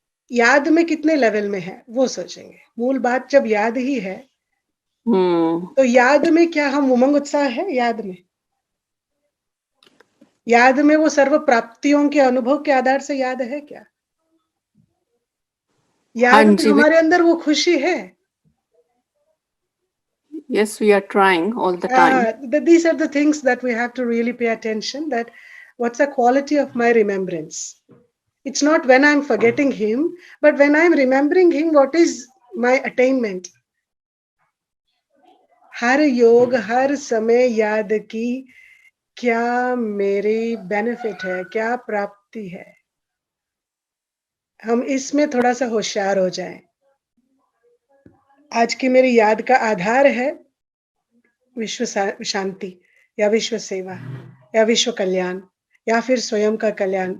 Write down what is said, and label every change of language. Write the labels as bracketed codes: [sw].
[hi] याद में कितने लेवल में है वो सोचेंगे। मूल बात जब याद ही है, तो याद में क्या हम उमंग उत्साह है? याद में वो सर्व प्राप्तियों के अनुभव के आधार से याद है क्या? याद में हमारे अंदर वो खुशी है? [en] Yes, we are trying all the time. These are the things that we have to really pay attention, that what's the quality of my remembrance. It's not when I'm forgetting him, but when I'm remembering him, what is my attainment. [hi] हर योग हर समय याद की क्या मेरी benefit है, क्या प्राप्ति है, हम इसमें थोड़ा सा होशियार हो जाएं। आज की मेरी याद का आधार है विश्व शांति या विश्व सेवा या विश्व कल्याण या फिर स्वयं का कल्याण।